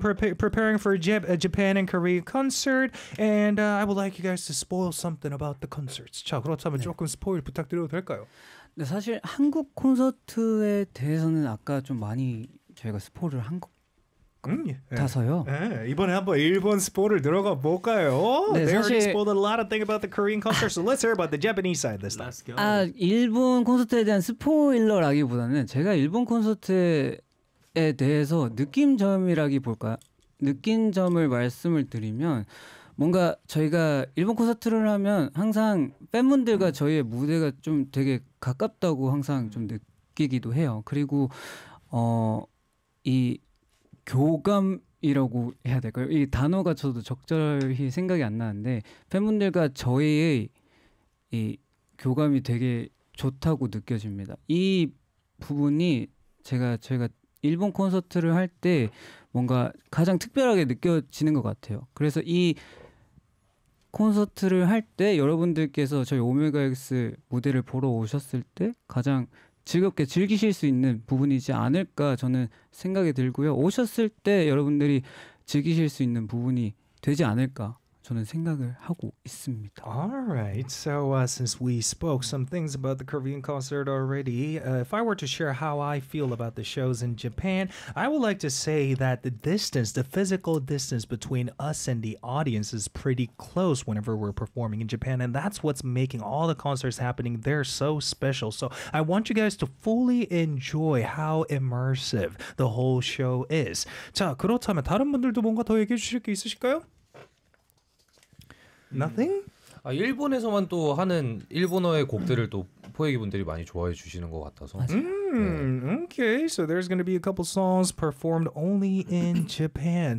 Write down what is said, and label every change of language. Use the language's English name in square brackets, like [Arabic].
[English] preparing for a Japan and Korea concert, and I would like you guys to spoil something about the concerts. [Korean] 자, 그렇다면 네. 조금 스포일 부탁드려도 될까요? 네, 사실 한국 콘서트에 대해서는 아까 좀 많이 저희가 스포를 한 것 같아서요. 이번에 한번 일본 스포를 들어가 볼까요? 네, [English] They [Korean] 사실... [English] already spoiled a lot of things about the Korean concert, so let's hear about the Japanese side this time. [Korean] 아, 일본 콘서트에 대한 스포일러라기보다는 제가 일본 콘서트에 대해서 느낌점이라기 볼까 느낌점을 말씀을 드리면 뭔가 저희가 일본 콘서트를 하면 항상 팬분들과 저희의 무대가 좀 되게 가깝다고 항상 좀 느끼기도 해요. 그리고 이 교감이라고 해야 될까요? 이 단어가 저도 적절히 생각이 안 나는데 팬분들과 저희의 이 교감이 되게 좋다고 느껴집니다. 이 부분이 제가 일본 콘서트를 할 때 뭔가 가장 특별하게 느껴지는 것 같아요. 그래서 이 콘서트를 할 때 여러분들께서 저희 오메가 X 무대를 보러 오셨을 때 가장 즐겁게 즐기실 수 있는 부분이지 않을까 저는 생각이 들고요. 오셨을 때 여러분들이 즐기실 수 있는 부분이 되지 않을까 저는 생각을 하고 있습니다. [English] Alright, so since we spoke some things about the Korean concert already, if I were to share how I feel about the shows in Japan, I would like to say that the distance, the physical distance between us and the audience is pretty close whenever we're performing in Japan, and that's what's making all the concerts happening there so special. So I want you guys to fully enjoy how immersive the whole show is. [Korean] 자, 그렇다면 다른 분들도 뭔가 더 얘기해 주실 게 있으실까요? [English] Nothing? [Korean] 아, 일본에서만 또 하는 일본어의 곡들을 또 포예기분들이 많이 좋아해 주시는 것 같아서 [English] 네. Okay, so there's going to be a couple songs performed only in Japan.